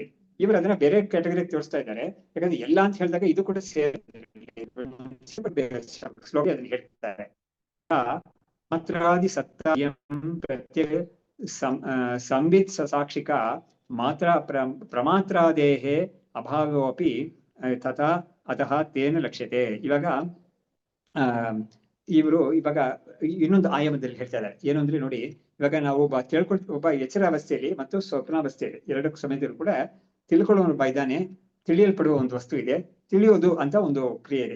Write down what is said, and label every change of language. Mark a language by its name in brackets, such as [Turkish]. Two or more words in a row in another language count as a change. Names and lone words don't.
[Kannada] ಇವರು ಅದನ್ನ ಬೇರೆ ಕ್ಯಾಟಗರಿ ತೋರಿಸ್ತಾ ಇದ್ದಾರೆ. ಯಾಕಂದ್ರೆ ಎಲ್ಲ ಅಂತ ಹೇಳಿದಾಗ ಇದು ಕೂಡ ಶ್ಲೋಕ ಅದನ್ನ ಹೇಳ್ತಾರೆ. [Sanskrit] ಮಾತ್ರಾದಿ ಸತ್ತಾಯಂ ಪ್ರತ್ಯೇಕ ಸಂವಿತ್ ಸಾಕ್ಷಿಕ ಮಾತ್ರ ಪ್ರಮಾತ್ರಾದೇಹೇ ಅಭಾವೋಪಿ ತಥಾ ಅತಃ ತೇನ ಲಕ್ಷ್ಯತೆ. [Kannada] ಇವಾಗ ಇವರು ಇವಾಗ ಇನ್ನೊಂದು ಆಯಾಮದಲ್ಲಿ ಹೇಳ್ತಾ ಇದ್ದಾರೆ. ಏನು ಅಂದ್ರೆ ನೋಡಿ, ಇವಾಗ ನಾವು ಒಬ್ಬ ಎಚ್ಚರಾವಸ್ಥೆಯಲ್ಲಿ ಮತ್ತು ಸ್ವಪ್ನಾವಸ್ಥೆಯಲ್ಲಿ ಎರಡಕ್ಕೂ ಸಮಯದಲ್ಲೂ ಕೂಡ ತಿಳ್ಕೊಳ್ಳೋ ಒಬ್ಬ ಇದ್ದಾನೆ, ತಿಳಿಯಲ್ಪಡುವ ಒಂದು ವಸ್ತು ಇದೆ, ತಿಳಿಯೋದು ಅಂತ ಒಂದು ಕ್ರಿಯೆ ಇದೆ.